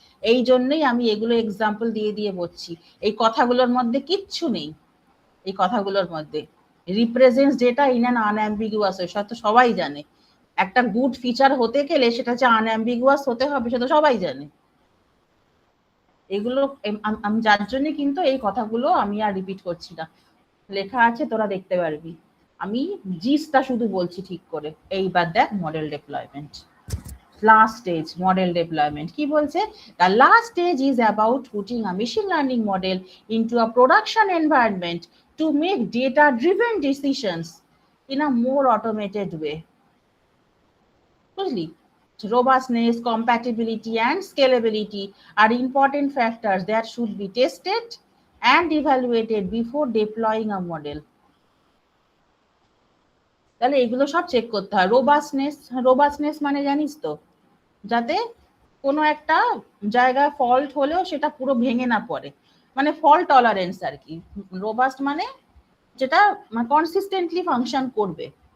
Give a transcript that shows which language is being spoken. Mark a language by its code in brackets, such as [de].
[bn] এই জন্যই আমি এগুলো এক্সাম্পল দিয়ে দিয়ে বলছি। এই কথাগুলোর মধ্যে কিচ্ছু নেই, এই কথাগুলোর মধ্যে [en] represents data in an unambiguous way, [bn] সেটা তো সবাই জানে। একটা গুড ফিচার হতে গেলে সেটা যে আনঅ্যাম্বিগুয়াস হতে হবে সেটা সবাই জানে। এগুলো আমি যার জন্য কিন্তু এই কথাগুলো আমি আর রিপিট করছি না, লেখা আছে তোরা দেখতে পারবি। আমি জিসটা শুধু বলছি ঠিক করে। এইবার দেখ model deployment, [en] last stage model deployment [bn] কি বলছে, [en] the last stage is about putting a machine learning model into a production environment to make data driven decisions in a more automated way। বুঝলি, robustness, compatibility and scalability are important factors that should be tested and evaluated before deploying a model। [bn] তাহলে এগুলো সব check করতে হয়। Robustness মানে জানিস তো, যাতে কোনো একটা জায়গায় ফল্ট হলেও সেটা পুরো ভেঙে না পড়ে, মানে ফল্ট টলারেন্স আর কি। রোবাস্ট মানে যেটা কনসিস্টেন্টলি ফাংশন করবে।